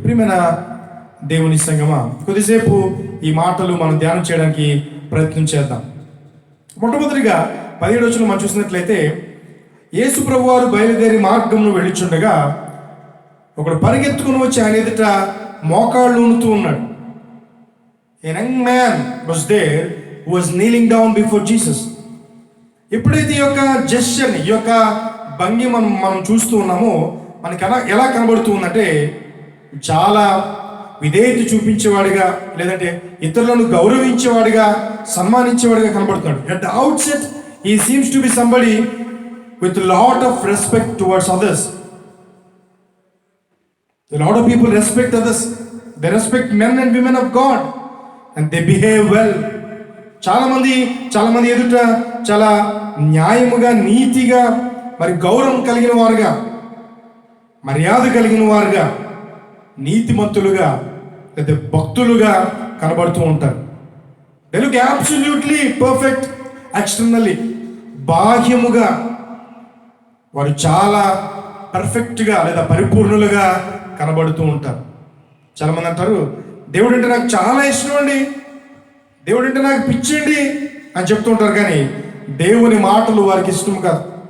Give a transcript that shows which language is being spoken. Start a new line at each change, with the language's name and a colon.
Telugu: ప్రియమైన దేవుని సంగమా, కొద్దిసేపు ఈ మాటలు మనం ధ్యానం చేయడానికి ప్రయత్నం చేద్దాం. మొట్టమొదటిగా 17వ వచనం మనం చూసినట్లయితే, యేసు ప్రభువారు బయలుదేరి మార్గంను వెళ్ళిచుండగా ఒకడు పరిగెత్తుకుని వచ్చి ఆయన ఎదుట మోకాళ్ళు ఊనుతూ ఉన్నాడు.
English: A young man was there who was kneeling down before Jesus.
Telugu: ఎప్పుడైతే ఈ యొక్క జెస్చర్ని, ఈ యొక్క భంగి మనం చూస్తూ ఉన్నామో మనకి ఎలా కనబడుతూ ఉందంటే, చాలా విధేయత చూపించేవాడిగా, లేదంటే ఇతరులను గౌరవించేవాడిగా, సన్మానించేవాడిగా కనబడుతున్నాడు.
English: At the outset he seems to be somebody with a lot of respect towards others. A lot of people respect others. They respect men and women of God and they behave well.
Telugu: చాలా మంది ఎదుట చాలా న్యాయముగా, నీతిగా, మరి గౌరవం కలిగిన వారుగా, మర్యాద కలిగిన వారుగా, నీతిమంతులుగా లేదా భక్తులుగా కనబడుతూ ఉంటారు.
English: They look absolutely perfect externally.
Telugu: బాహ్యముగా వారు చాలా పర్ఫెక్ట్గా లేదా పరిపూర్ణులుగా కనబడుతూ ఉంటారు. చాలామంది అంటారు, దేవుడు అంటే నాకు చాలా ఇష్టం అండి, దేవుడు అంటే నాకు పిచ్చండి అని చెప్తుంటారు, కానీ దేవుని మాటలు వారికి ఇష్టం కాదు.